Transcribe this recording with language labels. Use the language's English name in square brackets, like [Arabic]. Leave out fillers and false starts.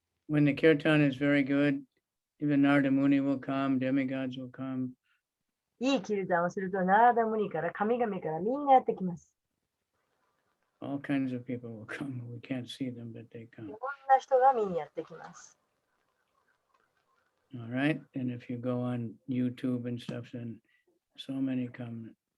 [English] when the kirtan is very good, even Narada Muni will come, demigods will come. [Japanese] いいキルダンをすると、ナラダムニから神々からみんなやってきます。 [English] All kinds of people will come. We can't see them, but they [Japanese] い [English] come. [Japanese] ろんな人が見にやってきます。 [English] All right. And if you go on YouTube and stuff, then so many come,